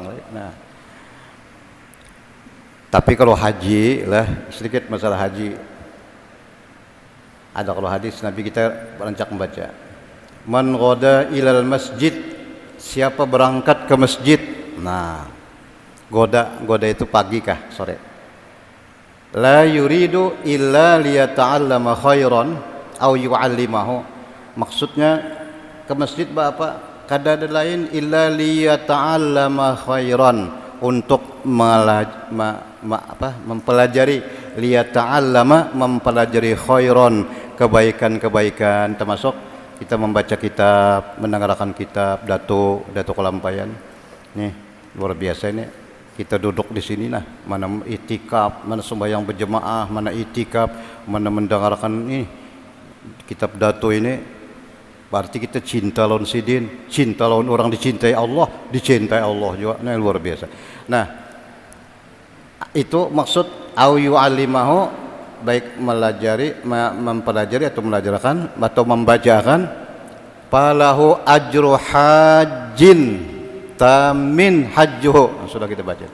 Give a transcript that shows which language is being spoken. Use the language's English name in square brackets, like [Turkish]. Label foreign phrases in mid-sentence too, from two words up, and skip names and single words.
[Banjar] Nah, tapi kalau haji lah, sedikit masalah haji. Ada kalau hadis Nabi kita berancak membaca. [Arabic] من غدا إلى المسجد, [Banjar] siapa berangkat ke masjid. Nah, goda itu pagi kah sore. [Arabic] لا يريد إلا ليتعلم خيرا أو يعلمه. [Banjar] Maksudnya ke masjid apa? Kada ada lain [Arabic] إلا ليتعلم خيرا, [Banjar] untuk mempelajari, liyata'allama mempelajari khairan, kebaikan-kebaikan, termasuk kita membaca kitab, mendengarkan kitab, dato kelampayan. Nih, luar biasa ini. Kita duduk di sini nah, mana itikaf, mana sembahyang berjemaah, mana itikaf, mana mendengarkan ini kitab dato ini. Berarti kita cinta lawan sidin, cinta lawan orang dicintai dicintai Allah juga. Nah, luar biasa. Nah, itu maksud [Arabic] أو يعلمه, [Banjar] baik mempelajari atau melajarkan atau membacakan, [Arabic] فله أجر حاج تام حجه. [Banjar] Sudah kita baca.